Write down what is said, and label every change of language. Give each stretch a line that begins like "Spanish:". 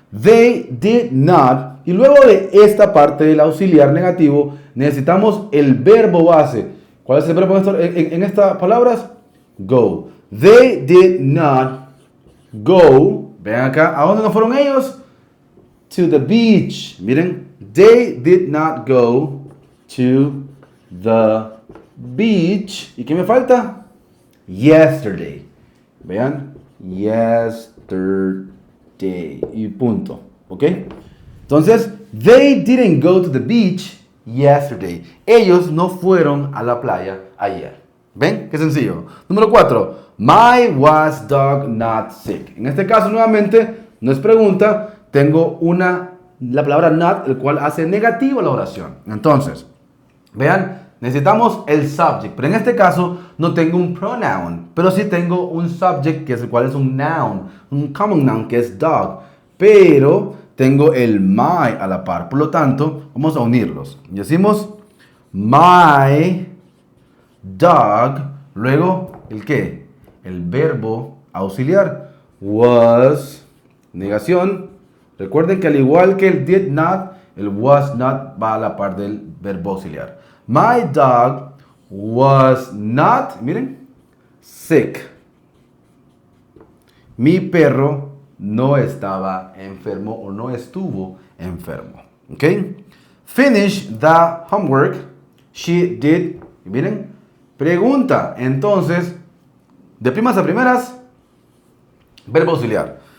English: They did not.
Spanish: Y luego de esta parte del auxiliar negativo, necesitamos el verbo base. ¿Cuál es el verbo en estas palabras? Go.
English: They did not go.
Spanish: Vean acá, ¿a dónde no fueron ellos?
English: To the beach. Miren, they did not go to the beach.
Spanish: ¿Y qué me falta? Yesterday. Vean, yesterday. Y punto. ¿Ok?
English: Entonces, they didn't go to the beach yesterday.
Spanish: Ellos no fueron a la playa ayer. ¿Ven? Qué sencillo. Número 4.
English: My was dog not sick.
Spanish: En este caso, nuevamente, no es pregunta. Tengo la palabra not, el cual hace negativo la oración. Entonces, vean, necesitamos el subject. Pero en este caso, no tengo un pronoun. Pero sí tengo un subject, que es el cual es un noun. Un common noun, que es dog. Pero tengo el my a la par. Por lo tanto, vamos a unirlos. Y decimos my dog. Luego, ¿el qué? El verbo auxiliar. Was, negación. Recuerden que al igual que el did not, el was not va a la par del verbo auxiliar.
English: My dog was not, miren, sick.
Spanish: Mi perro no estaba enfermo o no estuvo enfermo.
English: ¿Ok? Finish the homework. She did.
Spanish: Miren, pregunta. Entonces, de primas a primeras, verbo auxiliar.